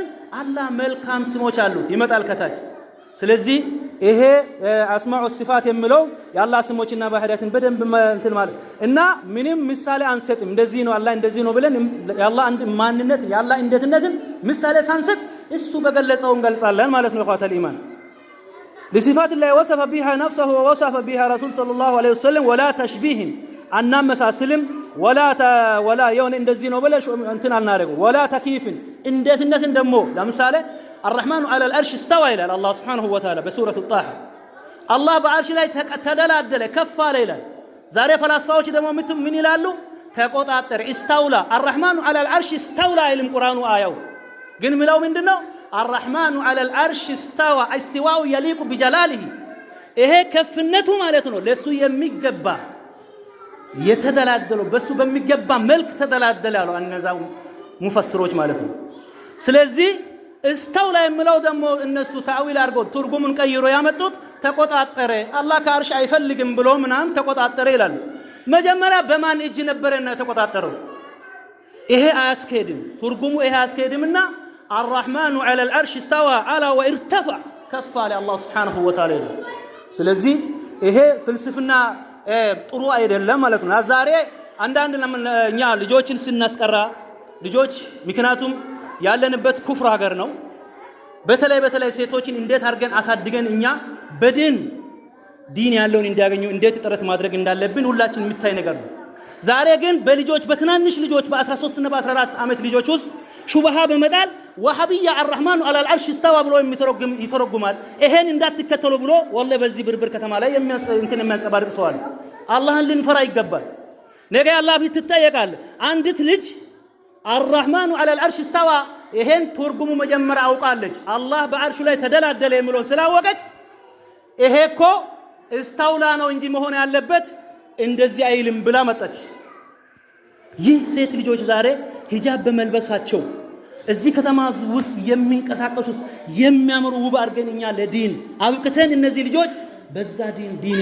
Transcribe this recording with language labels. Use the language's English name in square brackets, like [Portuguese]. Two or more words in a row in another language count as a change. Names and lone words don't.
[Amharic] አላህ መልካም ስሞች አሉት ይመጣል ከታች። ስለዚህ ይሄ አስማኡ ሲፋት የሚለው የአላህ ስሞችና ባህሪያትን በደንብ እንትን ማለት እና ምንም ምሳሌ አንሰጥም። እንደዚህ ነው አላህ እንደዚህ ነው ብለን የአላህ አንድ ማንነት የአላህ እንደትነትን ምሳሌ ሳንሰጥ እሱ በገለጸው እንገልጻለን ማለት ነው። [Arabic] إخوة الإيمان لصفات الله وصف بها نفسه ووصف بها رسول صلى الله عليه وسلم ولا تشبيه [Amharic] አናመሳስልም ወላ የሆነ እንደዚህ ነው ብለሽ እንትን አናደርገው ወላ ተኪፍን እንደትነትን ደግሞ ለምሳሌ [Arabic] الرحمن على العرش استوى [Amharic] ይላል አላህ [Arabic] سبحانه وتعالى [Amharic] በሱረቱ ጣሃ አላህ በአርሽ ላይ ተደላደለ ከፍ አለ ይላል። ዛሬ ፈላስፋዎች ደግሞ ምን ይላሉ? ተቆጣጠረ [Arabic] استولى الرحمن على العرش استولى [Amharic] ይልም ቁርአኑ አያው ግን ምለው ምንድነው? [Arabic] الرحمن على العرش استوى استواء يليق بجلاله [Amharic] ይሄ ከፍነቱ ማለት ነው ለሱ የሚገባ የተደላደለው በሱ በሚገባ መልክ ተደላደለ ያለው እነዛው ሙፈስሮች ማለት ነው። ስለዚህ استولى የሚለው ደግሞ እነሱ ታዊል አድርገው ትርጉሙን ቀይሮ ያመጡት ተቆጣጠረ አላህ ከአርሽ አይፈልግም ብሎ ምናምን ተቆጣጠረ ይላሉ። መጀመሪያ በማን እጅ ነበርና ተቆጣጠረው? ይሄ አያስኬድም፣ ትርጉሙ ይሄ አያስኬድምና [Arabic] الرحمن على العرش استوى على وارتفع [Amharic] ከፍ አለ አላህ [Arabic] سبحانه وتعالى። [Amharic] ስለዚህ ይሄ ፍልስፍና ጥሩ አይደለም ማለት ነው። ዛሬ አንዳንድ እኛ ልጆችን ስናስቀራ ልጆች ምክንያቱም ያለንበት ኩፍር ሀገር ነው። በተለይ ሴቶችን እንዴት አድርገን አሳድገን እኛ ዲን ያለውን እንዲያገኙ እንዴት ጥረት ማድረግ እንዳለብን ሁላችን የሚታይ ነገር ነው። ዛሬ ግን በልጆች በትናንሽ ልጆች በ13 እና በ14 ዓመት ልጆች ውስጥ ሹብሃ በመጣል ወሃቢያ [Arabic] الرحمن على العرش استوى [Amharic] ብሎ ይተረጉማል። ይሄን እንዳትከተሉ ብሎ ወላሂ በዚህ ብርብር ከተማ ላይ የሚያንጸባርቅ ሰው አለ። አላህን ልንፈራ ይገባል። ነገ አላህ ፊት ትጠየቃል። አንዲት ልጅ [Arabic] الرحمن على العرش استوى [Amharic] ይሄን ትርጉሙ መጀመሪያ አውቃለች። አላህ በአርሹ ላይ ተደላደለ የሚለው ስላወቀች ይሄ እኮ استولى ነው እንጂ መሆን ያለበት እንደዚህ አይልም ብላ መጣች። ይህ ሴት ልጆች ዛሬ ሂጃብ በመልበሳቸው እዚህ ከተማ ውስጥ የሚንቀሳቀሱት የሚያምሩ ውብ አድርገንኛ ለዲን አብቅተን እነዚህ ልጆች በዛ ዲን